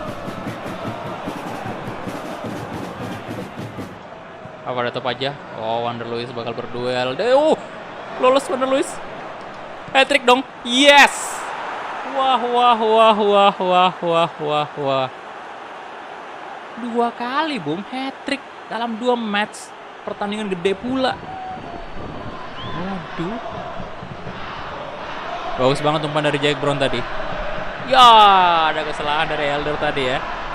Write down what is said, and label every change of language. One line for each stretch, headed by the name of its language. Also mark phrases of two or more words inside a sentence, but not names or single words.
Indonesian: Apa ada top aja? Oh, Wander Luis bakal berduel. Lolos Wander Luis. Hat-trick dong. Yes. Wah. 2 kali boom hat-trick dalam 2 match. Pertandingan gede pula. Waduh. Bagus banget umpan dari Jack Brown tadi. Ya, ada kesalahan dari Elder tadi ya.